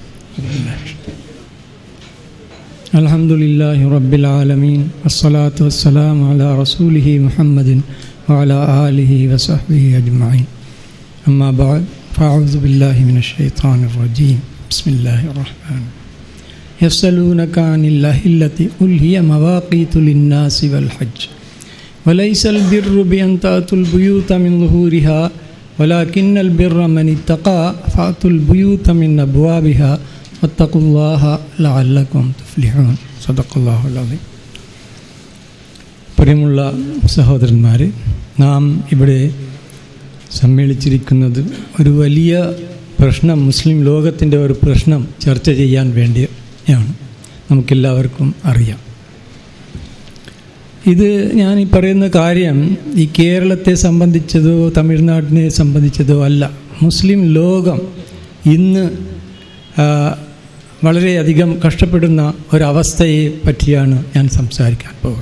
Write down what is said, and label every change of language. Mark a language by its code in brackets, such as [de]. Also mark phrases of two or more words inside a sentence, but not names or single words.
[ar] الحمد لله رب العالمين والصلاة والسلام على رسوله محمد وعلى آله وصحبه أجمعين. أما بعد فأعوذ بالله من الشيطان الرجيم. بسم الله الرحمن الرحيم. يسألونك عن الأهلة قل هي مواقيت للناس والحج وليس البر بأن تأتوا البيوت من ظهورها ولكن البر من اتقى فأتوا البيوت من أبوابها واتقوا الله لعلكم تفلحون. صدق الله العظيم. [ml] പ്രിയമുള്ള സഹോദരന്മാരെ, നാം ഇവിടെ സമ്മേളിച്ചിരിക്കുന്നത് ഒരു വലിയ പ്രശ്നം, മുസ്ലിം ലോകത്തിൻ്റെ ഒരു പ്രശ്നം ചർച്ച ചെയ്യാൻ വേണ്ടിയാണ്. നമുക്കെല്ലാവർക്കും അറിയാം. ഇത് ഞാൻ ഈ പറയുന്ന കാര്യം ഈ കേരളത്തെ സംബന്ധിച്ചതോ തമിഴ്നാടിനെ സംബന്ധിച്ചതോ അല്ല, മുസ്ലിം ലോകം ഇന്ന് വളരെയധികം കഷ്ടപ്പെടുന്ന ഒരവസ്ഥയെ പറ്റിയാണ് ഞാൻ സംസാരിക്കാൻ പോകുന്നത്.